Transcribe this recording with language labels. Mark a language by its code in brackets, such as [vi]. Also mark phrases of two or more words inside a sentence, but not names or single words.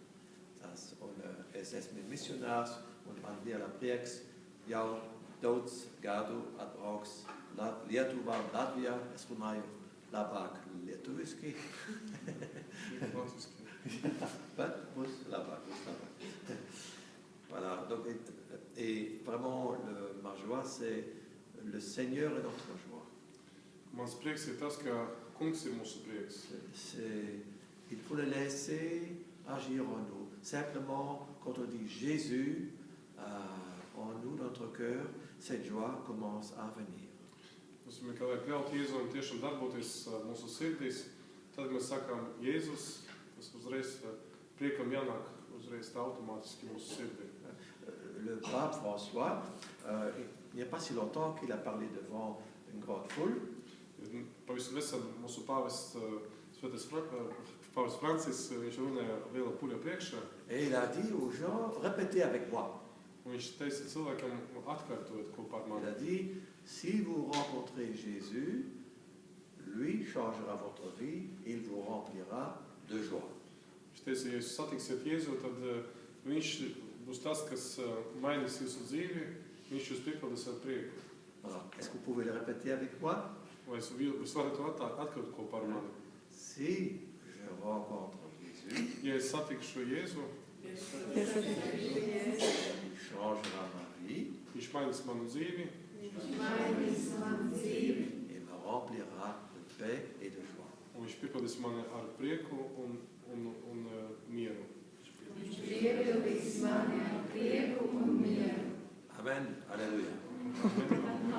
[lv] Es esmu misionārs, un man liela prieks jau daudz gadu atbrauks Lietuvā un Latvijā. Es runāju labāk lietuviski. Bet būs labāk. [fr] Voilà, donc, et vraiment, ma joie, c'est le Seigneur est notre joie. [lv] Mans prieks ir tas, ka Kungs ir mūsu prieks. [fr] Il faut le laisser agir en nous. Simplement, quand on dit Jésus en nous, notre cœur, cette joie commence à venir. [lv] Mēs vienkārši ļaut Jēzum tiešām darboties mūsu sirdīs. Tad mēs sakām Jēzus, tas uzreiz priekam jānāk uzreiz automātiski mūsu sirdī. [fr] Le pape François, il n'y a pas si longtemps qu'il a parlé devant une grande foule. [lv] Pavisam nesen mūsu pāvests Francis, viņš runāja liela puļa priekšā. [fr] Et il a dit aux gens, répétez avec moi. [lv] Viņš teica cilvēkam atkārtojiet kopā ar mani. [fr] Il a dit, si vous rencontrez Jésus, lui changera votre vie, il vous remplira de joie. [lv] Viņš teica, ja jūs satiksiet Jēzu, tad viņš būs tas, kas mainīs jūsu dzīvi, viņš jūs piepildīs ar prieku. [fr] Est-ce que vous pouvez le répéter avec moi? [lv] Vai jūs varat to atkārtot kopā ar mani? [fr] Si je rencontre Jésus, [lv] ja es satikšu Jēzu, [fr] changera ma vie, [lv] viņš mainīs manu dzīvi, [fr] et me remplira de paix et de joie. [lv] un viņš piepildīs mani ar prieku un mieru. [fr] Amen. Alléluia.